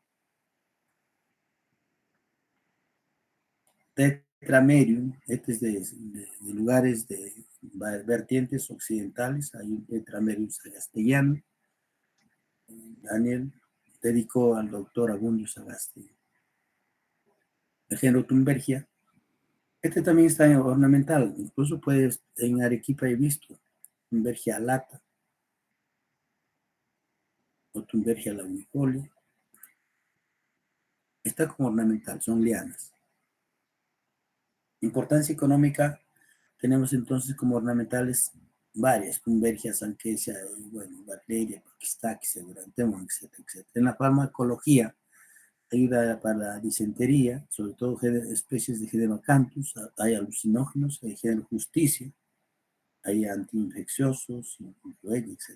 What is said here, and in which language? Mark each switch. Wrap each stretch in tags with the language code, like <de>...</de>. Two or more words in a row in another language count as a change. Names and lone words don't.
<es>Tetramerium, este es de lugares de vertientes occidentales. Hay un Tetramerium sagastellano. Daniel dedicó al doctor Abundio Sagasti. El género Thunbergia. Este también está en ornamental. Incluso puedes, en Arequipa he visto Thunbergia alata o Thunbergia launifolia. Está como ornamental, son lianas. Importancia económica, tenemos entonces como ornamentales varias, Thunbergia, Sanquesia, bueno, Valeria, Paquistax, Segurantemo, etcétera, etcétera. En la farmacología, ayuda para la disentería, sobre todo especies de género Acanthus, hay alucinógenos, hay género Justicia, hay antiinfecciosos, etc.</es>